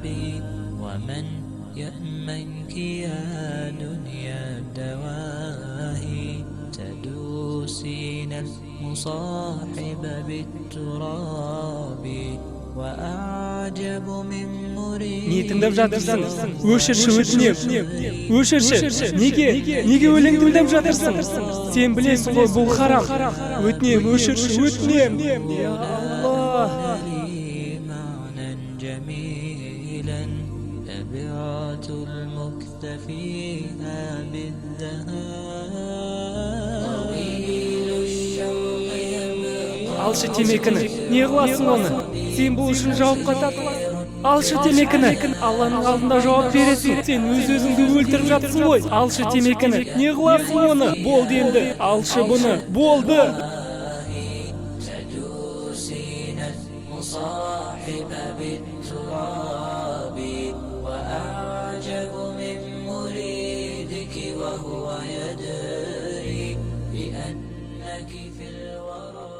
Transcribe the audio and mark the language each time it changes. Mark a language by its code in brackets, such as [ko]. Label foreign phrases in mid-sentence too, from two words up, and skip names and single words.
[ar] ومن يأمنك يا دنيا الدواهي، تدوسين المصاحب بالتراب. وأعجب من مريد. [kk] Не тыңдап жатырсың? Өшірші өтінем. Өшірші. Неге өлең тыңдап жатырсың? Сен білесің ғой бұл харам. Өтінем, өшірші өтінем. [ar] يا الله. معنى جميلا لبعت المكتفيها بالذهاب. طويل الشوق يبقى. [kk] Алшы темекіні. Не қыласың оны? Сен бұл үшін жауапқа тартыласың. Алшы темекіні. Алланың алдында жауап бересің. Сен өз-өзіңді өлтіріп жатсың ғой. Алшы темекіні. Не қыласың оны? Болды енді. Алшы бұны. Болды. [ar] تدوسين المصاحب بالتراب. وأعجب من مريدك وهو يدري بأنك في الورى.